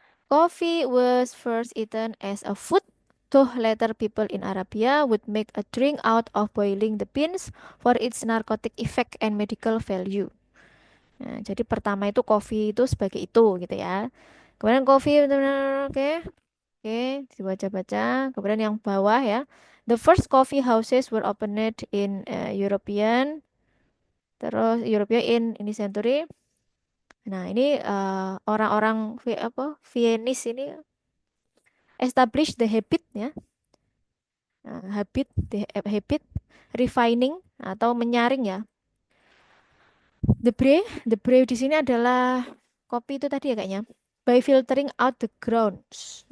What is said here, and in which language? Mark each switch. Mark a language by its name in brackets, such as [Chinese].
[English] Coffee was first eaten as a food, though later people in Arabia would make a drink out of boiling the beans for its narcotic effect and medical value. [Indonesian] Nah, jadi pertama itu kopi itu sebagai itu gitu ya. Kemudian kopi benar-benar oke. Oke, dibaca-baca. Kemudian yang bawah ya. [English] The first coffee houses were opened in European in [Indonesian] ini [English] century. [Indonesian] Nah, ini orang-orang Viennese ini [English] establish the habit [Indonesian] ya. [English] Habit refining [Indonesian] atau menyaring ya. [English] The brew [Indonesian] di sini adalah kopi itu tadi ya kayaknya. [English] By filtering out the grounds.